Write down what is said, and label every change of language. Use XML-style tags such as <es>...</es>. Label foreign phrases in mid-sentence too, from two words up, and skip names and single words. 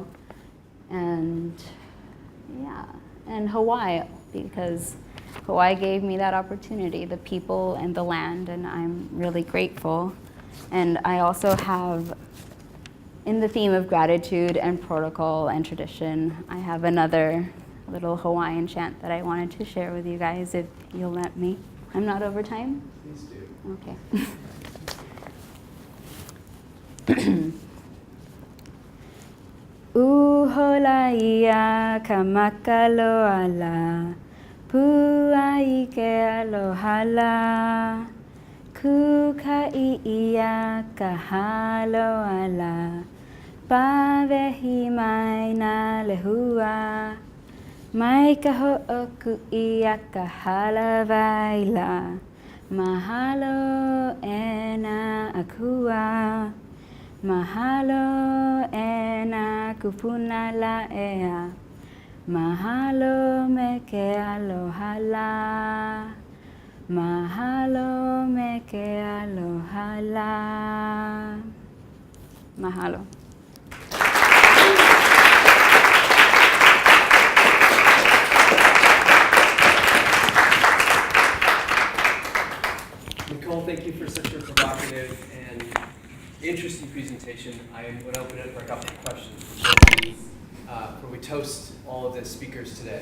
<en>And yeah, and Hawaii, because Hawaii gave me that opportunity, the people and the land, and I'm really grateful. And I also have, in the theme of gratitude and protocol and tradition, I have another little Hawaiian chant that I wanted to share with you guys, if you'll let me. I'm not over time? Please do. Okay.</en> <haw>Uholaia kamakaloala, puaike alohala, kukaiia kahaloala, pavehi mai na lehua, mai kaho'oku ia kahalavaila, mahalo ena akua, mahalo ena kupuna la'ea, mahalo me ke alohala, mahalo ke aloha la. Mahalo.</haw> <en>Nicole, thank you for such a provocative and interesting presentation. I am going to open it for a couple of questions before we toast all of the speakers today.</en>